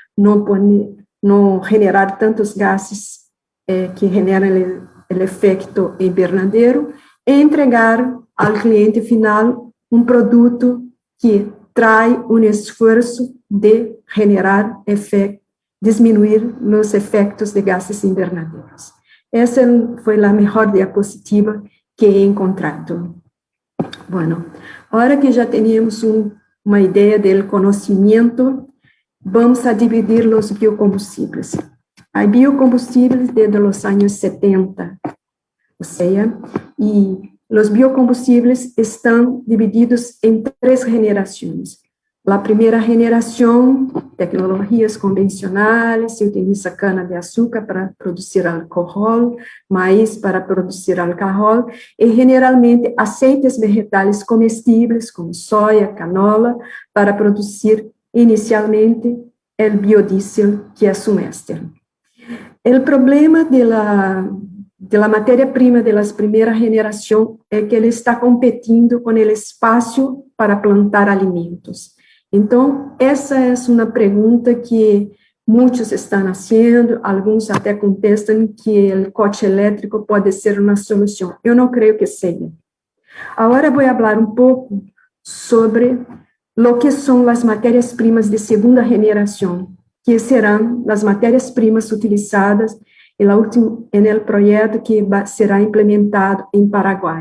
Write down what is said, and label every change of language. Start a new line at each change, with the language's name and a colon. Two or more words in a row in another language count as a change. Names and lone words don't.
Portuguese: não generar tantos gases que generam o efeito invernadeiro, e entregar ao cliente final um produto que traz um esforço de generar efeito, diminuir os efeitos de gases invernadeiros. Essa foi a melhor diapositiva que
Spanish: he encontrado.
Portuguese: Bueno, agora que já temos uma ideia do conhecimento, vamos a dividir os biocombustíveis. Há biocombustíveis desde os anos 70, ou seja, e os biocombustíveis estão divididos em 3 gerações. A primeira geração, tecnologias convencionais, se utiliza cana-de-açúcar para produzir álcool, maíz para produzir alcohol, e generalmente aceites vegetais comestíveis, como soja, canola, para produzir inicialmente
Spanish: el biodiesel, que es un éster. El problema de la matéria-prima de las primera generación es que
Portuguese: ele está competindo
Spanish: con el espacio para plantar alimentos.
Portuguese: Então, essa é uma pergunta que muitos estão fazendo, alguns até contestam que o coche elétrico pode ser uma solução. Eu não creio que seja. Agora vou falar um pouco sobre o que são as matérias-primas de segunda geração, que serão as matérias-primas utilizadas no projeto que será implementado em Paraguai.